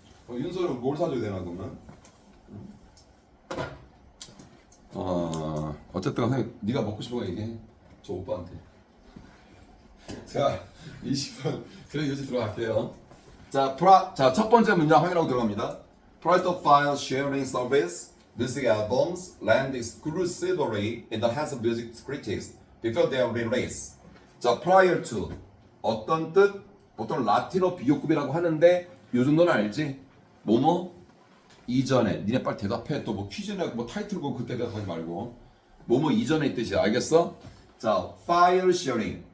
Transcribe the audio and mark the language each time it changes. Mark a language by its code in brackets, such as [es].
[ko] 윤서는 뭘 사줘야 되나 그러면? 어쨌든 선생님 네가 먹고 싶은 거 얘기해. 저 오빠한테. 자, 20번. 그래, 요지 들어갈게요. 자, 첫 번째 문장 확인하고 들어갑니다. [en] Private file sharing service, music albums land exclusively in the hands of music critics before they are released. [ko] 자, prior to 어떤 뜻? 보통 라틴어 비교급이라고 하는데 요 정도는 알지? 뭐뭐? 이전에. 니네 빨리 대답해. 또 뭐 퀴즈나 뭐 타이틀 보고 그때 대답하지 말고. 뭐뭐 이전에 뜻이 알겠어? 자, file sharing.